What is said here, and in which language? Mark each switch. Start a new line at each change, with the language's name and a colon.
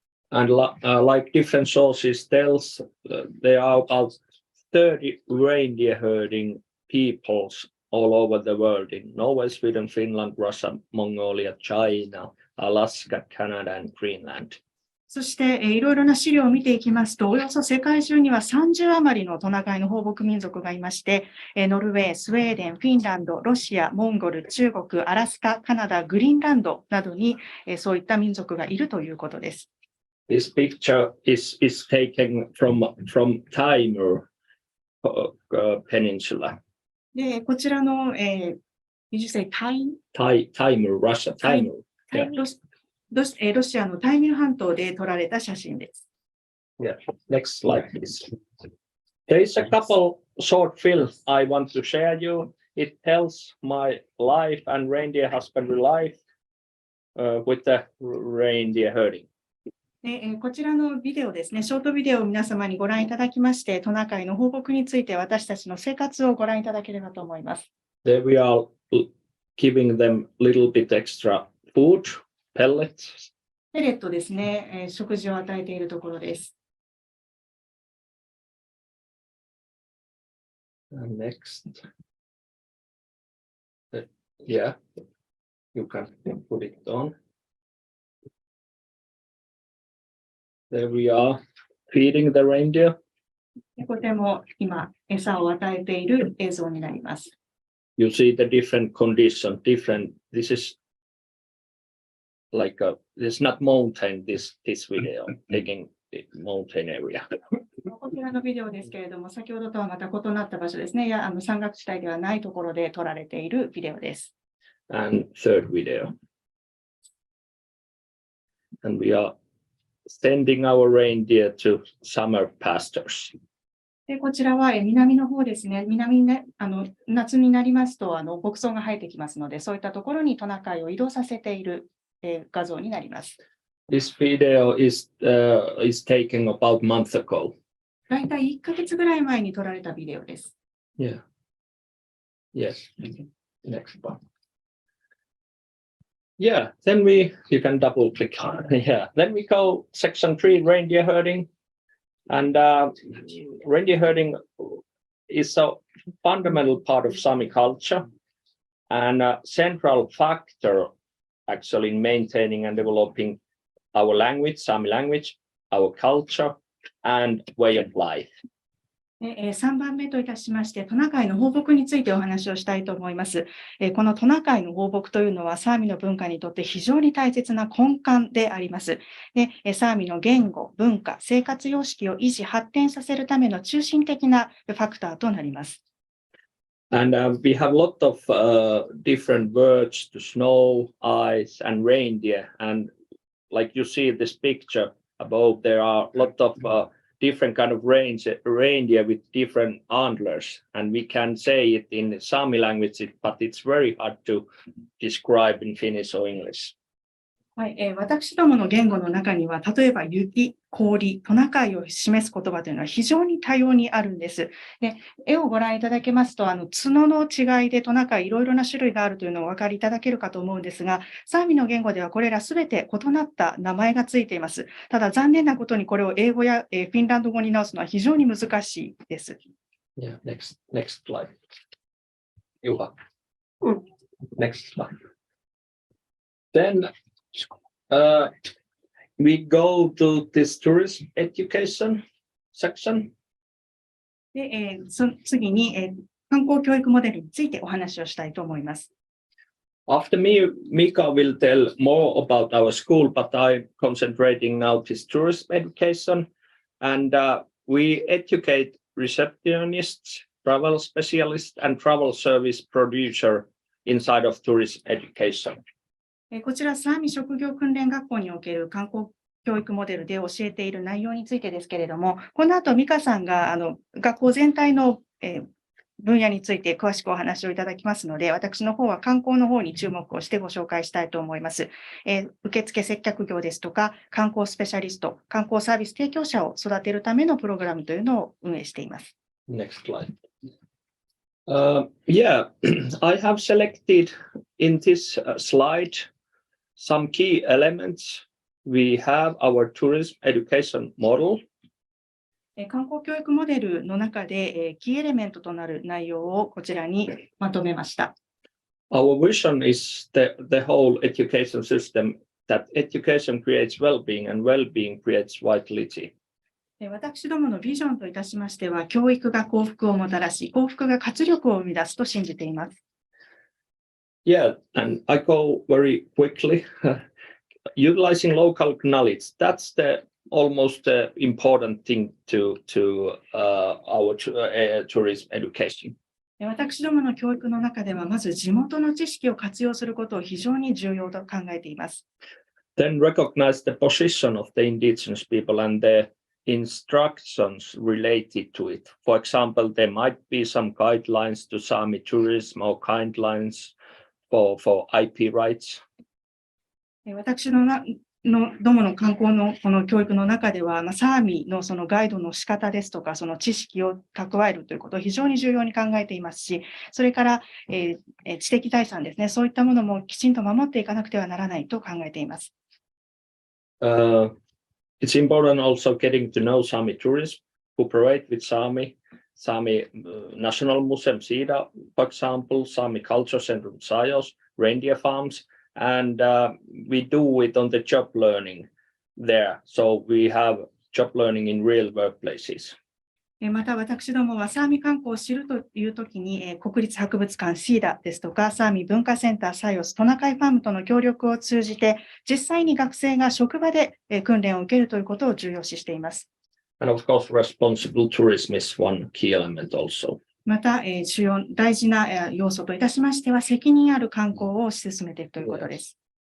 English: And like different sources tells, there are about 30 reindeer herding peoples all over the world in Norway, Sweden, Finland, Russia, Mongolia, China, Alaska, Canada, and Greenland.
Japanese: そしていろいろな資料を見ていきますと、およそ世界中には30余りのトナカイの放牧民族がいまして、ノルウェー、スウェーデン、フィンランド、ロシア、モンゴル、中国、アラスカ、カナダ、グリーンランドなどにそういった民族がいるということです。
English: This picture is taken from Timor Peninsula.
Japanese: で、こちらの、
English: Did you say Timor, Russia, Timor.
Japanese: ロシアのタイミル半島で撮られた写真です。
English: Yeah, next slide, please. There is a couple short films I want to share you. It tells my life and reindeer husbandry life with the reindeer herding.
Japanese: こちらのビデオですね、ショートビデオを皆様にご覧いただきまして、トナカイの放牧について私たちの生活をご覧いただければと思います。
English: There we are giving them a little bit extra food, pellets.
Japanese: ペレットですね、食事を与えているところです。
English: And next. Yeah, you can put it on. There we are, feeding the reindeer.
Japanese: とても今、餌を与えている映像になります。
English: You see the different condition, this is like it's not mountain, this video, taking the mountain area.
Japanese: こちらのビデオですけれども、先ほどとはまた異なった場所ですね。山岳地帯ではないところで撮られているビデオです。
English: And third video. And we are sending our reindeer to summer pastures.
Japanese: でこちらは南の方ですね。夏になりますと牧草が生えてきますので、そういったところにトナカイを移動させている画像になります。
English: This video is taken about a month ago.
Japanese: だいたい1ヶ月ぐらい前に撮られたビデオです。
English: Yeah. Yes. Next one. Yeah, then you can double click on it. Yeah, then we go section 3, reindeer herding. And reindeer herding is a fundamental part of Sami culture and a central factor actually in maintaining and developing our language, Sami language, our culture, and way of life.
Japanese: 3番目といたしまして、トナカイの放牧についてお話をしたいと思います。このトナカイの放牧というのは、サーミの文化にとって非常に大切な根幹であります。で、サーミの言語、文化、生活様式を維持、発展させるための中心的なファクターとなります。
English: And we have a lot of different words to snow, ice, and reindeer. And like you see this picture above, there are a lot of different kind of reindeer with different antlers, and we can say it in Sami language, but it's very hard to describe in Finnish or English.
Japanese: はい、私どもの言語の中には、例えば雪、氷、トナカイを示す言葉というのは非常に多様にあるんです。で、絵をご覧いただけますと、角の違いでトナカイいろいろな種類があるというのをお分かりいただけるかと思うんですが、サーミの言語ではこれらすべて異なった名前がついています。ただ残念なことにこれを英語やフィンランド語に直すのは非常に難しいです。
English: Yeah, next slide. Juha. Next slide. Then we go to this tourism education section.
Japanese: で、次に、観光教育モデルについてお話をしたいと思います。
English: After me, Mika will tell more about our school, but I'm concentrating now this tourism education. And we educate receptionists, travel specialists, and travel service producer inside of tourism education.
Japanese: こちら、サーミ職業訓練学校における観光教育モデルで教えている内容についてですけれども、この後、美香さんが学校全体の分野について詳しくお話をいただきますので、私の方は観光の方に注目をしてご紹介したいと思います。受付接客業ですとか、観光スペシャリスト、観光サービス提供者を育てるためのプログラムというのを運営しています。
English: Next slide. Yeah, I have selected in this slide some key elements. We have our tourism education model.
Japanese: 観光教育モデルの中で、キーエレメントとなる内容をこちらにまとめました。
English: Our vision is the whole education system, that education creates well-being and well-being creates vitality.
Japanese: 私どものビジョンといたしましては、教育が幸福をもたらし、幸福が活力を生み出すと信じています。
English: Yeah, and I go very quickly. Utilizing local knowledge, that's the almost important thing to our tourism education.
Japanese: 私どもの教育の中では、まず地元の知識を活用することを非常に重要と考えています。
English: Then recognize the position of the indigenous people and the instructions related to it. For example, there might be some guidelines to Sami tourism or guidelines for IP rights.
Japanese: 私どもの観光のこの教育の中では、サーミのそのガイドの仕方ですとか、その知識を蓄えるということを非常に重要に考えていますし、それから、知的財産ですね、そういったものもきちんと守っていかなくてはならないと考えています。
English: It's important also getting to know Sami tourism, cooperate with Sami National Museum Sida, for example, Sami Culture Center Sajos, reindeer farms, and we do it on the job learning there. So we have job learning in real workplaces.
Japanese: また私どもはサーミ観光を知るというときに、国立博物館シーダですとか、サーミ文化センターサイオストナカイファームとの協力を通じて、実際に学生が職場で訓練を受けるということを重要視しています。
English: And of course, responsible tourism is one key element also.
Japanese: また、主要大事な要素といたしましては、責任ある観光を推し進めていくということです。